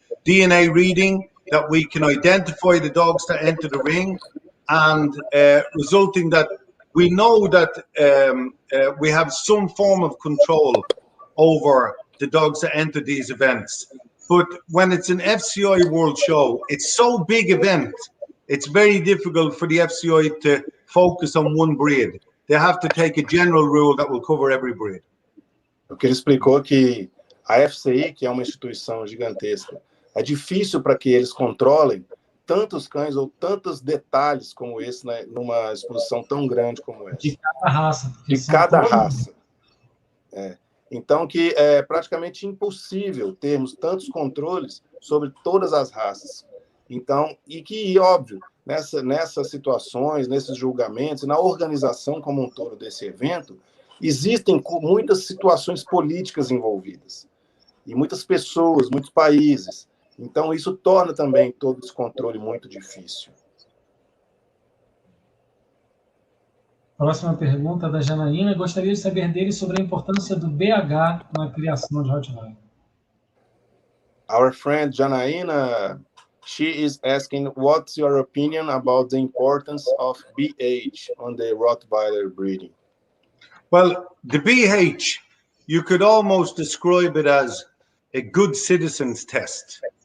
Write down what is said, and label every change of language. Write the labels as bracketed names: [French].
[English] DNA reading, that we can identify the dogs that enter the ring, and resulting that we know that we have some form of control over the dogs that enter these events. But when it's an FCI World Show, it's so big event, it's very difficult for the FCI to focus on one breed. They have to take a general rule that will cover every breed. [Portuguese] O que ele explicou que a FCI, que é uma instituição gigantesca, é difícil para que eles controlem tantos cães ou tantos detalhes como esse, né, numa exposição tão grande como essa. De cada raça. De cada raça. Então, que é praticamente impossível termos tantos controles sobre todas as raças. Então, e que, óbvio, nessas situações, nesses julgamentos, na organização como um todo desse evento, existem muitas situações políticas envolvidas. E muitas pessoas, muitos países. Então, isso torna também todo esse controle muito difícil. Próxima pergunta da Janaína. Gostaria de saber dele sobre a importância do BH na criação de Rottweiler. [English] Our friend Janaína, she is asking, what's your opinion about the importance of BH on the Rottweiler breeding? Well, the BH, you could almost describe it as a good citizen's test.